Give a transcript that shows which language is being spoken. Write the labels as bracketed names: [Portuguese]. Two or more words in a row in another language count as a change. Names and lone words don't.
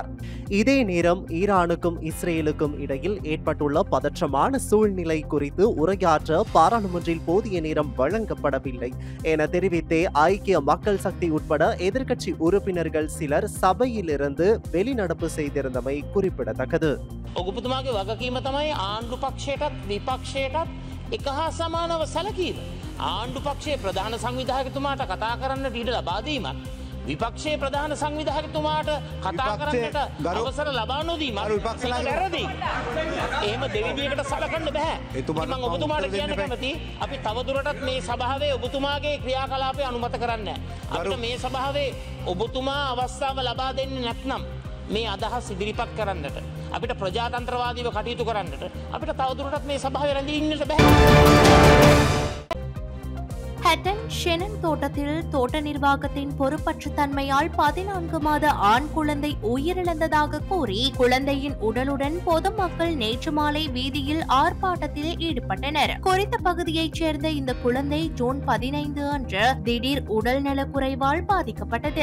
[Tamil] இதே நேரம் ஈரானுக்கும் இஸ்ரேலுக்கும் இடையில் ஏற்பட்டுள்ள பதற்றமான சூழ்நிலை குறித்து உரையாற்ற பாராளுமன்றில் போதிய நேரம் வழங்கப்படவில்லை என தெரிவித்தே ஐக்கிய மக்கள் சக்தி உட்பட எதிர்க்கட்சி உறுப்பினர்கள் சிலர் சபையிலிருந்து வெளிநடப்பு செய்திருந்தமை குறிப்பிடத்தக்கது. [Sinhala] ඔබතුමාගේ වගකීම තමයි ආණ්ඩු පක්ෂයටත් විපක්ෂයටත් එක හා සමානව සැලකීම. ආණ්ඩු පක්ෂයේ ප්‍රධාන සංවිධායකතුමාට කතා කරන්නට ඉඩ ලබා දීමත්, විපක්ෂයේ ප්‍රධාන සංවිධායකතුමාට කතා කරන්නට අවසර ලබා නොදීමත් වැරදි. එහෙම දෙවිදියකට සලකන්න බෑ. මම ඔබතුමාට කියන්න කැමතියි, අපි තවදුරටත් මේ සභාවේ ඔබතුමාගේ ක්‍රියාකලාපය අනුමත කරන්නේ නැහැ. අපිට මේ සභාවේ ඔබතුමා අවස්ථාව ලබා දෙන්නේ නැත්නම් මේ අදහස් ඉදිරිපත් කරන්නට, අපිට ප්‍රජාතන්ත්‍රවාදීව කටයුතු කරන්නට අපිට තවදුරටත් මේ සභාවේ රැඳී ඉන්නට බෑ. [Tamil] ஹட்டன் ஷெனன் தோட்டத்தில் தோட்ட நிர்வாகத்தின் பொறுப்பற்ற தன்மையால் 14 மாத ஆண் குழந்தை உயிரிழந்ததாக கூறி குழந்தையின் உடலுடன் பொதுமக்கள் நேற்று மாலை வீதியில் ஆர்ப்பாட்டத்தில் ஈடுபட்டனர். குறித்த பகுதியைச் சேர்ந்த இந்த குழந்தை ஜூன் 15 அன்று திடீர் உடல் நலக்குறைவால் பாதிக்கப்பட்டது.